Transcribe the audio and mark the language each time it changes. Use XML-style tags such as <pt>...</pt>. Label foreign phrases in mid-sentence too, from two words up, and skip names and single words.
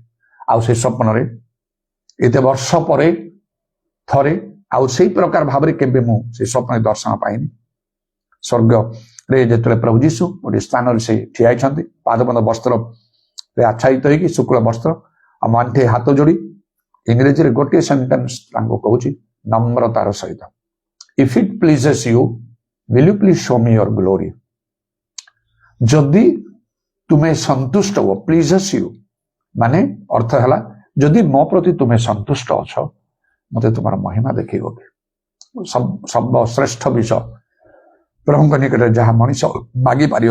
<or>ଆଉ ସେ ସ୍ୱପ୍ନରେ ଏତେ ବର୍ଷ ପରେ ଥରେ ଆଉ ସେଇ ପ୍ରକାର ଭାବରେ କେବେ ମୁଁ ସେ ସ୍ୱପ୍ନରେ ଦର୍ଶନ ପାଇନି। ସ୍ୱର୍ଗରେ ଯେତେବେଳେ ପ୍ରଭୁ ଯୀଶୁ ଗୋଟେ ସ୍ଥାନରେ ସେ ଠିଆ ହେଇଛନ୍ତି, ପାଦବନ୍ଧ ବସ୍ତ୍ରରେ ଆଚ୍ଛାଦିତ ହେଇକି, ଶୁକ୍ଳ ବସ୍ତ୍ର, ଆଉ ଆଣ୍ଠେ ହାତ ଯୋଡି ଇଂରେଜୀରେ ଗୋଟିଏ ସେଣ୍ଟେନ୍ସ ତାଙ୍କୁ କହୁଛି ନମ୍ରତାର ସହିତ,</or> <en>if it pleases you will you please show me your glory।</en> <or>ଯଦି ତୁମେ ସନ୍ତୁଷ୍ଟ ହୁଅ,</or> <en>pleases you</en> <or>ମାନେ ଅର୍ଥ ହେଲା ଯଦି ମୋ ପ୍ରତି ତୁମେ ସନ୍ତୁଷ୍ଟ ଅଛ ମତେ ତୁମର ମହିମା ଦେଖେଇବ। ସର୍ବଶ୍ରେଷ୍ଠ ବିଷୟ ପ୍ରଭୁଙ୍କ ନିକଟରେ ଯାହା ମଣିଷ ମାଗିପାରିବ।</or>